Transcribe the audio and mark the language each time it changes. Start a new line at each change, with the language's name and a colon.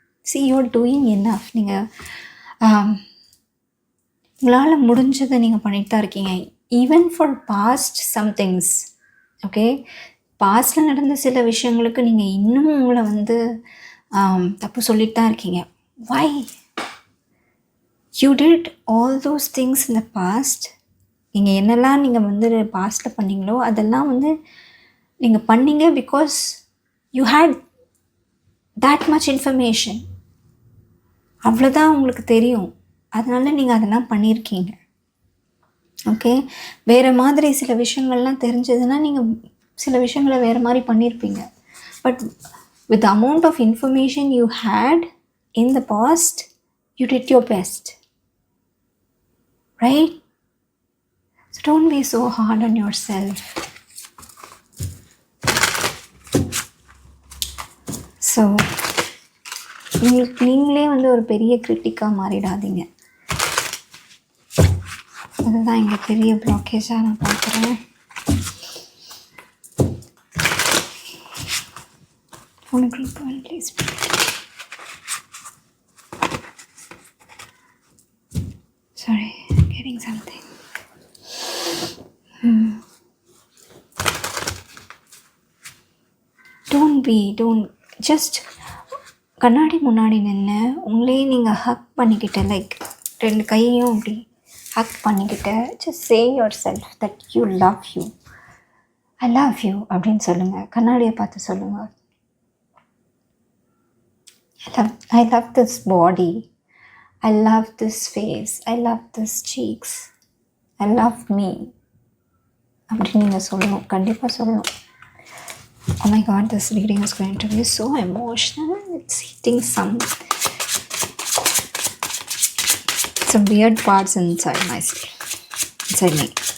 English: see you're doing enough.
Tamil: நீங்கள் உங்களால் முடிஞ்சதை நீங்கள் பண்ணிட்டு தான் இருக்கீங்க.
English: Even for past somethings.
Tamil: Okay, பாஸ்டில் நடந்த சில விஷயங்களுக்கு நீங்கள் இன்னும் உங்களை வந்து தப்பு சொல்லிட்டு தான் இருக்கீங்க.
English: why you did all those things in the past.
Tamil: நீங்கள் என்னெல்லாம் நீங்கள் வந்து பாஸ்ட்டில் பண்ணீங்களோ அதெல்லாம் வந்து நீங்கள் பண்ணீங்க
English: Because you had that much information.
Tamil: அவ்வளோதான் உங்களுக்கு தெரியும், அதனால நீங்கள் அதெல்லாம் பண்ணியிருக்கீங்க. ஓகே, வேறு மாதிரி சில விஷயங்கள்லாம் தெரிஞ்சதுன்னா நீங்கள் சில விஷயங்களை வேறு மாதிரி பண்ணியிருப்பீங்க.
English: But with the amount of information you had in the past, you did your best. Right? So don't be so hard on yourself.
Tamil: So நீங்களே வந்து ஒரு பெரிய கிரிட்டிக்காக மாறிடாதீங்க. அதுதான் இங்கே பெரிய பிளாக்கேஜாக நான் பார்க்குறேன்.
English: Phone group one please. Sorry, getting something. don't just
Tamil: கண்ணாடி முன்னாடி நின்று உங்களையே நீங்கள் ஹக் பண்ணிக்கிட்ட, லைக் 2 கையையும் அப்படி Haq பண்ணிக்கிட்ட,
English: just say yourself that you love you. I love you
Tamil: அப்படின்னு சொல்லுங்கள். கண்ணாடியை பார்த்து சொல்லுங்கள்.
English: I love this body. I love this face. I love this cheeks. I love me
Tamil: அப்படின்னு நீங்கள் சொல்லணும். கண்டிப்பாக சொல்லணும்.
English: Oh my god, this reading is going to be so emotional. It's hitting some weird parts inside myself, inside me.